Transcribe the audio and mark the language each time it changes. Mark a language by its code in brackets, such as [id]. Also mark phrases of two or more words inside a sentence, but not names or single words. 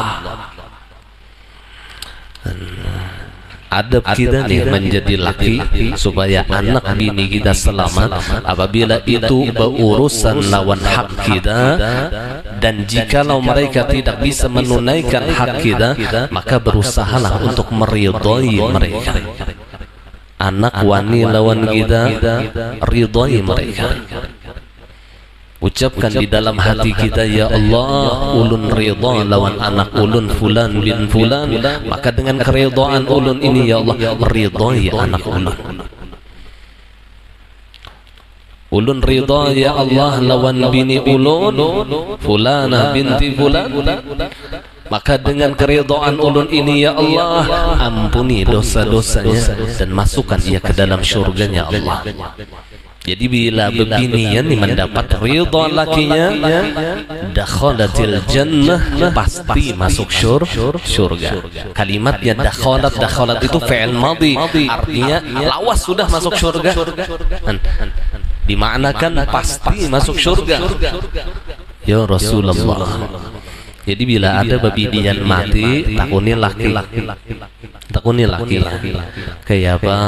[bjn] Adab kita nih menjadi laki supaya anak bini kita selamat apabila itu berurusan lawan hak kita, dan jikalau mereka tidak bisa menunaikan hak kita, maka berusahalah untuk meridhoi mereka. Anak wani lawan kita, ridhoi mereka. Ucapkan di dalam hati kita, [ar] ya Allah, [bjn] ulun ridha lawan anak ulun [ar] fulan bin fulan, [bjn] maka dengan keridhaan ulun ini [ar] ya Allah [bjn] meridhai anak ulun. Ulun ridha [ar] ya Allah [bjn] lawan bini ulun [ar] fulana binti fulan, [bjn] maka dengan keridhaan ulun ini [ar] ya Allah [bjn] ampuni dosa-dosanya dan masukkan ia ke dalam syurganya Allah. Jadi bila bebinian mendapat ridha lakinya, [ar] dakhalatil jannah, [bjn] pasti masuk syurga. Kalimatnya dakhalat itu [ar] fi'il madhi, [bjn] artinya lawas sudah masuk syurga. Dimaknakan pasti masuk syurga. [ar] Ya Rasulullah. [bjn] Jadi bila ada bebinian mati, takuni laki. Kayak apa?